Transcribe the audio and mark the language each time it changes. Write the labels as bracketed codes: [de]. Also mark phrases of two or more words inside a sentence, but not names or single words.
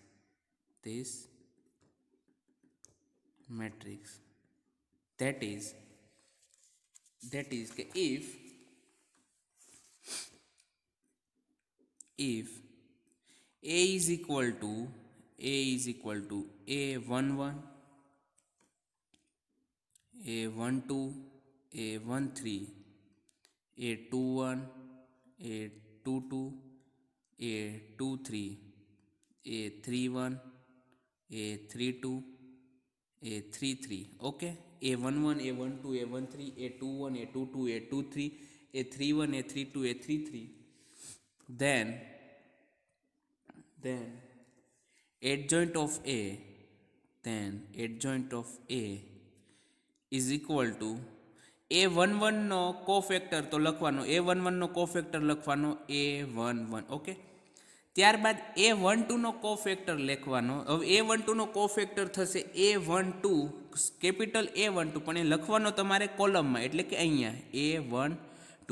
[en] That is if A is equal to A11, A12, A13, A21, A22, A23, A31, A32, A33 ઓકે A11 A12 A13 A21 A22 A23 A31 A32 A33 then adjoint of A is equal to A11 [gu] નો કોફેક્ટર તો લખવાનો A11 નો કોફેક્ટર લખવાનો A11 ઓકે ત્યારબાદ A12 નો કોફેક્ટર લખવાનો હવે A12 નો કોફેક્ટર થશે A12 કેપિટલ A12 પણ એ લખવાનો તમારે કોલમમાં એટલે કે અહીંયા A12